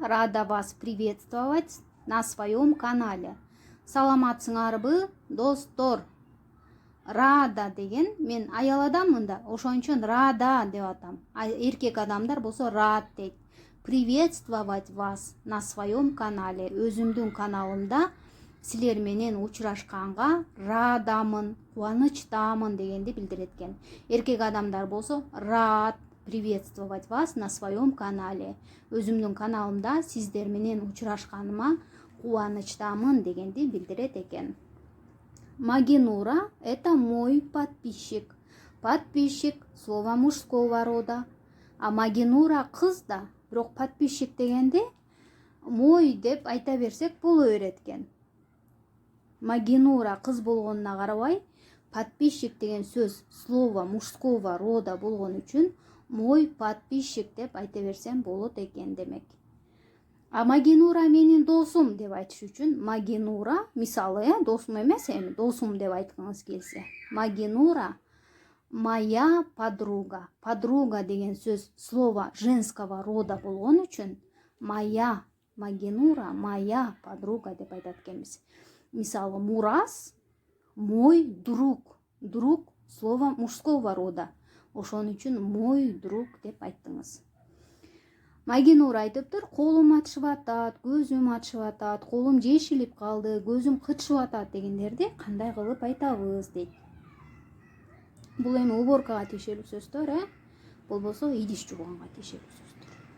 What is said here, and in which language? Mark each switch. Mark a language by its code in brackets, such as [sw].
[ru] Рада вас приветствовать на своем канале. [ky] Саламатсыңарбы, достор? Рада деген мен аял адаммын да, ошон үчүн рада деп атам. Эркек адамдар болсо рад дейт. [ru] Приветствовать вас на своем канале. [ky] Өзүмдүн каналымда силер менен учурашканга радамын, кубанычтамын дегенди билдирет экен. Эркек адамдар болсо [ru] рад приветствовать вас на своем канале. [ky] Өзүмдүн каналымда сиздер менен учурашканыма кубанычтамын дегенди билдирет экен. [ru] Магинура – это мой подписчик. Подписчик – слово мужского рода. [ky] А Магинура кыз да, бирок подписчик дегенде мой деп айта берсек боло берет экен. Магинура кыз болгонуна карабай, подписчик деген сөз [ru] слово мужского рода [ky] болгон үчүн [ru] мой подписчик [ky] деп айта берсем болот экен демек. А Магинура менин досум деп айтыш үчүн Магинура, мисалы, досум эмес, эми досум деп айткыңыз келсе. [ru] Магинура моя подруга. [ky] Подруга деген сөз [ru] слово женского рода [ky] болгон үчүн [ru] моя Магинура моя подруга [ky] деп айтат экенбиз. Мисалы, [ru] Мурас мой друг. Друг слово мужского рода. [ky] Ошон үчүн [ru] мой друг [ky] деп айттыңыз. Магинура айтыптыр, колум атышып атат, көзүм атышып атат, колум жешилип калды, көзүм кытышып атат дегендерди кандай кылып айтабыз дейт. Бул эми уборкага тиешелүү сөздөр, болбосо идиш жуганга тиешелүү сөздөр.